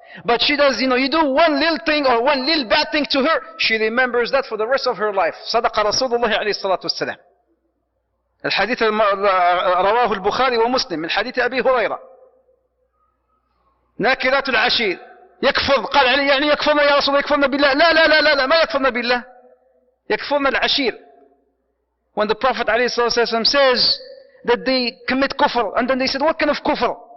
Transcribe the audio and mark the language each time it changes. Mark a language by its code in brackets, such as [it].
[en] But she does, you do one little thing or one little bad thing to her, she remembers that for the rest of her life. [ar] صدق رسول الله عليه الصلاة والسلام. الحديث رواه البخاري ومسلم من حديث أبي هريرة. ناكرات العشير يكفر، قال علي يعني يكفرن يا رسول الله، يكفرن بالله. لا لا لا لا لا، ما يكفرن بالله، يكفرن العشير. [en] When the Prophet ﷺ says that they commit kufr, and then they said, what kind of kufr?